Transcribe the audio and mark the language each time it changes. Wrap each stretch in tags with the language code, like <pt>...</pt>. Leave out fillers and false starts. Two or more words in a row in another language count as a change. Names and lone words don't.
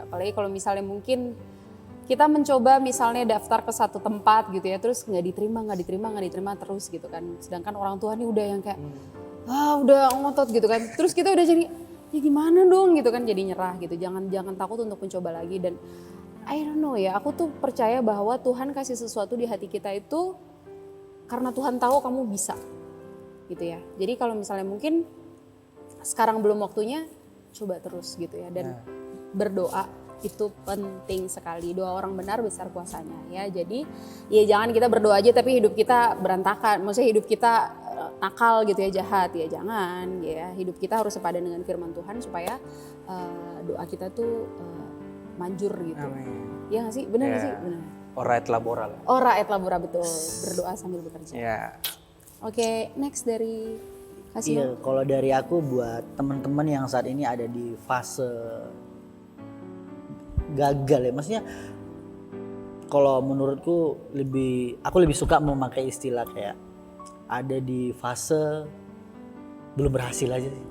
<id>Apalagi kalau misalnya mungkin kita mencoba misalnya daftar ke satu tempat gitu ya, terus nggak diterima terus gitu kan. Sedangkan orang tua nih udah yang kayak, udah ngotot gitu kan. Terus kita udah jadi, ya gimana dong gitu kan, jadi nyerah gitu. Jangan takut untuk mencoba lagi. Dan</id> <en>I don't know</en> <id>ya, aku tuh percaya bahwa Tuhan kasih sesuatu di hati kita itu karena Tuhan tahu kamu bisa gitu ya. Jadi kalau misalnya mungkin sekarang belum waktunya, coba terus gitu ya. Dan berdoa itu penting sekali. Doa orang benar besar kuasanya ya. Jadi ya jangan kita berdoa aja tapi hidup kita berantakan. Maksudnya hidup kita nakal gitu ya, jahat ya, jangan ya. Hidup kita harus sepadan dengan firman Tuhan supaya doa kita tuh manjur gitu. Amin. Ya nggak sih? Benar nggak sih? Benar.</id> <la>Ora et labora. Ora et labora,</la> <id>betul. Berdoa sambil bekerja. Ya. Oke, next dari Kasih. Iya, kalau dari aku buat teman-teman yang saat ini ada di fase gagal ya, maksudnya kalau menurutku aku lebih suka memakai istilah kayak ada di fase belum berhasil aja sih.</id>